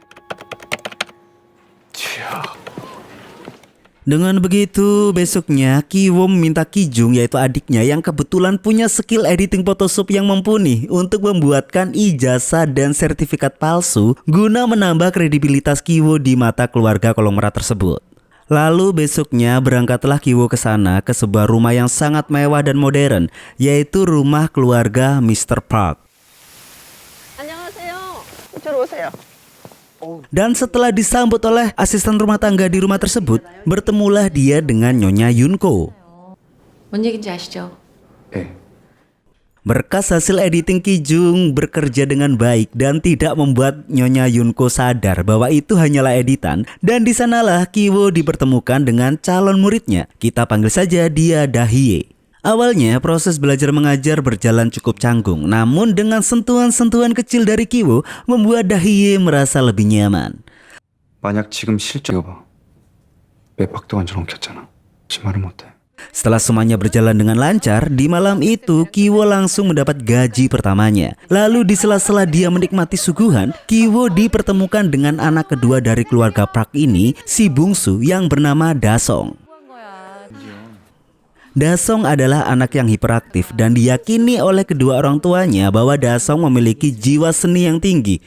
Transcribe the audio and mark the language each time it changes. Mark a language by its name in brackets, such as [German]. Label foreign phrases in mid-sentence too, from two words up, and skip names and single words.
[Indonesian] Dengan begitu, besoknya Kiwo meminta Kijung, yaitu adiknya yang kebetulan punya skill editing Photoshop yang mumpuni, untuk membuatkan ijazah dan sertifikat palsu guna menambah kredibilitas Kiwo di mata keluarga konglomerat tersebut. Lalu besoknya berangkatlah Kiwo ke sana, ke sebuah rumah yang sangat mewah dan modern, yaitu rumah keluarga Mr. Park. [Korean] 안녕하세요. 이쪽으로 오세요. [Indonesian] Dan setelah disambut oleh asisten rumah tangga di rumah tersebut, bertemulah dia dengan Nyonya Yunko. [Korean] 뭔 얘긴지 아시죠? [Indonesian] Berkas hasil editing Kijung bekerja dengan baik dan tidak membuat Nyonya Yunko sadar bahwa itu hanyalah editan. Dan di sanalah Kiwo dipertemukan dengan calon muridnya. Kita panggil saja dia Dahye. Awalnya proses belajar mengajar berjalan cukup canggung, namun dengan sentuhan-sentuhan kecil dari Kiwo membuat Dahye merasa lebih nyaman. [Korean] 만약 지금 실적해봐. 왜 박동환처럼 켰잖아. 말을 못해. [Indonesian] Setelah semuanya berjalan dengan lancar, di malam itu Kiwo langsung mendapat gaji pertamanya. Lalu di sela-sela dia menikmati suguhan, Kiwo dipertemukan dengan anak kedua dari keluarga Park ini, si bungsu yang bernama Dasong. Dasong adalah anak yang hiperaktif dan diyakini oleh kedua orang tuanya bahwa Dasong memiliki jiwa seni yang tinggi.